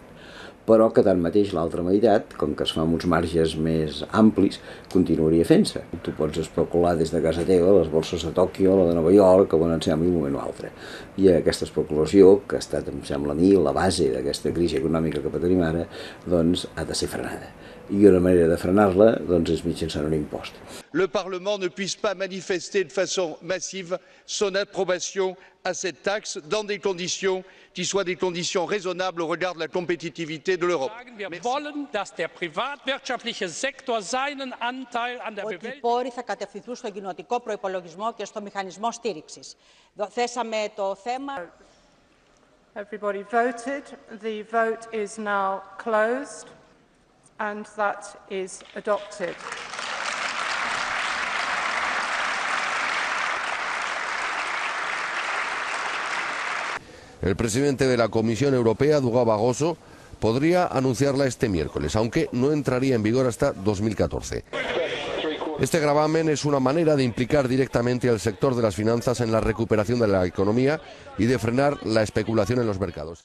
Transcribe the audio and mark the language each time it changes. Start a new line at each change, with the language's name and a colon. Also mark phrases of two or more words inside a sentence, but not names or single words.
Catalan: Però que tanmateix l'altra meitat, com que es fa amb uns marges més amplis, continuaria fent-se. Tu pots especular des de casa teva, les borses de Tòquio, la de Nova York, on et sembli un moment o altre. I aquesta especulació, que ha estat, em sembla a mi, la base d'aquesta crisi econòmica que tenim ara, doncs ha de ser frenada. I una manera de frenar-la doncs, és mitjançant un impost.
French: Le Parlement ne puisse pas manifester de façon massive son approbation à cette taxe dans des conditions qui soient des conditions raisonnables au regard de la compétitivité de l'Europe.
German: Wir wollen, dass der privatwirtschaftliche Sektor seinen Anteil an der Bewältigung.
Greek: Οι πόροι θα κατευθυνθούν στον κοινοτικό προϋπολογισμό και στο μηχανισμό στήριξης. Θέσαμε το θέμα.
English: Everybody voted. The vote is now closed and that is adopted.
Spanish: El presidente de la Comisión Europea, Durão Barroso, podría anunciarla este miércoles, aunque no entraría en vigor hasta 2014. Este gravamen es una manera de implicar directamente al sector de las finanzas en la recuperación de la economía y de frenar la especulación en los mercados.